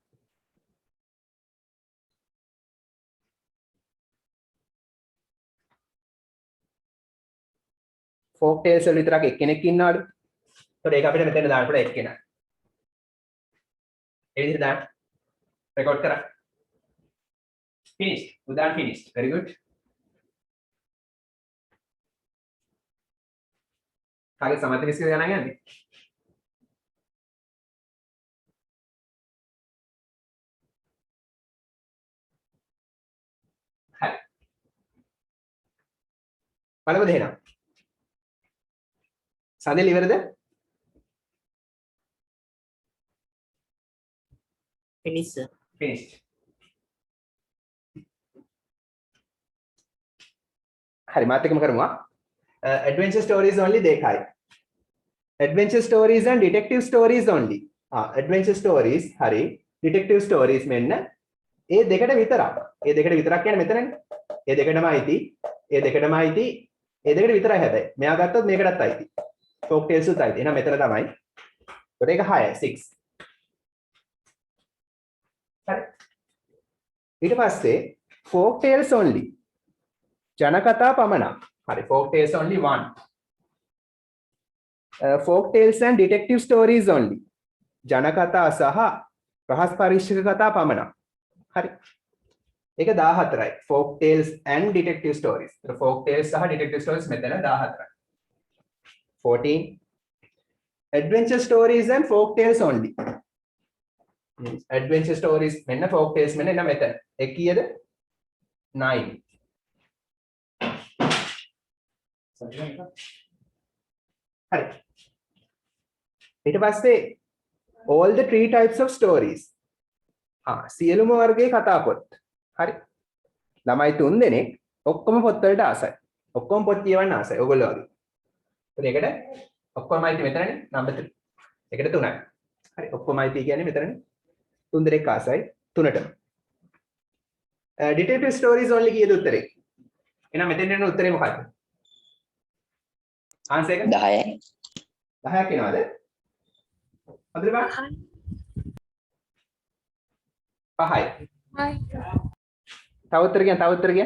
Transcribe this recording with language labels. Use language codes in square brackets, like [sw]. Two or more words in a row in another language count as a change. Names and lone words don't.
[en] folk tales [si] වල විතරක් එක්කෙනෙක් ඉන්නවලු. ඒතකොට ඒක අපිට මෙතන දාන්න පුළුවන් එක්කෙනා. ඒ විදිහට දාන්න. රෙකෝඩ් කරා. [en] finished. උදාන් finished. very good. [si] කාගේ සමථ විශ්ක ගණන් යන්නේ? හරි. බලමුද එහෙනම්? සඳෙල් ඉවරද? [en] Finish, sir. finished. [si] හරි, මාත් එකම කරමුවා. [en] adventure stories only දෙකයි. adventure stories and detective stories only. adventure stories [si] හරි, [en] detective stories [si] මෙන්න ඒ දෙකට විතරක්. ඒ දෙකට විතරක් කියන්නේ මෙතනනේ. ඒ දෙකටම අයිති. ඒ දෙකටම අයිති. ඒ දෙකට විතරයි හැබැයි. මෙයා ගත්තොත් මේකටත් අයිති. [en] folk tales [si] උත් අයිති. එහෙනම් මෙතන තමයි. ඒකට ඒක 6යි 6. හරි. ඊට පස්සේ [en] folk tales only. [si] ජනකතා පමණක්. හරි, [en] folk tales only 1. folk tales and detective stories only. [si] ජනකතා සහ රහස් පරීක්ෂක කතා පමණක්. හරි. ඒක 14යි. [en] folk tales and detective stories. [si] ඒතර [en] folk tales [si] සහ [en] detective stories [si] මෙතන 14යි. 14. [en] adventure stories and folk tales only. adventure stories [si] මෙන්න [en] folk tales [si] මෙන්න එන මෙතන. ඒ කීයද? 9. හරි. ඊට පස්සේ [en] all the three types of stories. [si] සියලුම වර්ගයේ කතා පොත්. හරි. ළමයි 3 දෙනෙක් ඔක්කොම පොත් වලට ආසයි. ඔක්කොම පොත් කියවන්න ආසයි. ඔයගොල්ලෝ වගේ. ඒකට ඔක්කොම අයිති මෙතනනේ නම්බර් 3. ඒකට 3යි. හරි. ඔක්කොම අයිති කියන්නේ මෙතනනේ. 3 දෙනෙක් ආසයි 3ටම. [en] detective stories only [si] කීයද උත්තරේ? එහෙනම් මෙතෙන් එන උත්තරේ මොකක්ද? ආන්සර් එක 10යි. 10ක් එනවාද? හොඳට බලන්න. 5යි. තව උත්තර කියන්න.